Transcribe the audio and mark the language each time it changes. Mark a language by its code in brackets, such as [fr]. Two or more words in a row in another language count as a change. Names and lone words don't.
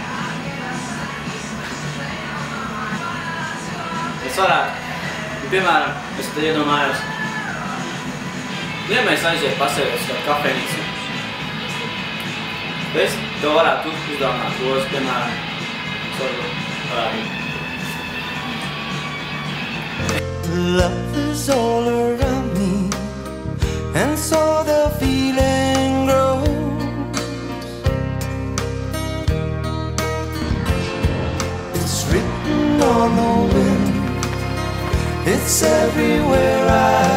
[lv] Es varētu, piemēram, es te iedomājos, ja mēs aiziet pasēdēt kādu kafejnīcu, es tev varētu uzdāvināt rozi, piemēram, es varu parādīt. [en] Love is all around me, and so the feeling grows. It's written on the wind, it's everywhere I